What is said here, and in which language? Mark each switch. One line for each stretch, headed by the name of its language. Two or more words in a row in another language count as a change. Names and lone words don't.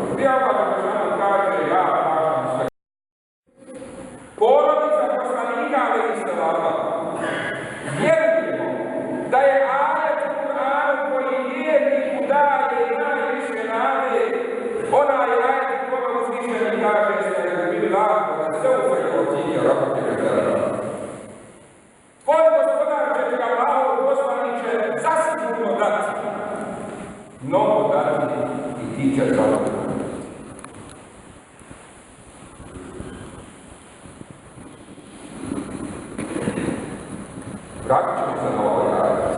Bosnian: Gdje Allah Đelešanu kaže: ja praštam sve. Porodica poslanika alejhi selama, vjerujemo da je ajet u Kur'anu koji vjerniku daje najviše nade, onaj ajet u kome uzvišeni kaže:
Arabic: أستعيذ بالله، سوف يعطيك ربك فترضى.
Bosnian: Tvoj gospodar će ti, Allahov poslaniče, zasigurno dati, mnogo dati i ti ćeš zadovoljiti. Vratit ćemo se na ovaj ajet.